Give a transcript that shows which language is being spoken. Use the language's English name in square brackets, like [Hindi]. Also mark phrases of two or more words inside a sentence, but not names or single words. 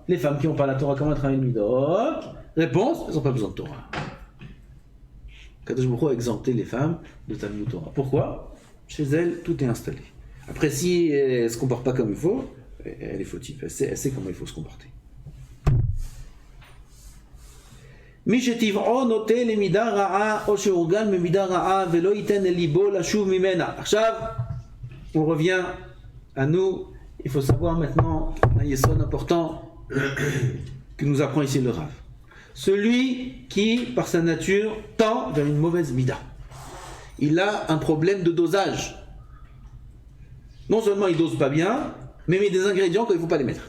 [French] Les femmes qui n'ont pas la Torah, comment elles travaillent les midot? Réponse, elles n'ont pas besoin de Torah. [Hebrew] קדוש ברוך הוא [French] a exempté les femmes de [Hebrew] תלמוד תורה. [French] Pourquoi? Chez elles, tout est installé. Après, si elle ne se comporte pas comme il faut, elle est fautive. Elle sait comment il faut se comporter. [Hebrew] מי שטבעו נוטה למידה רעה או שהורגל ממידה רעה ולא ייתן אל ליבו לשוב ממנה. עכשיו, [French] on revient à nous. Il faut savoir maintenant un yesod important que nous apprend ici le Rav. Celui qui, par sa nature, tend vers une mauvaise mida. Il a un problème de dosage. Non seulement il dose pas bien, mais il met des ingrédients qu'il ne faut pas les mettre.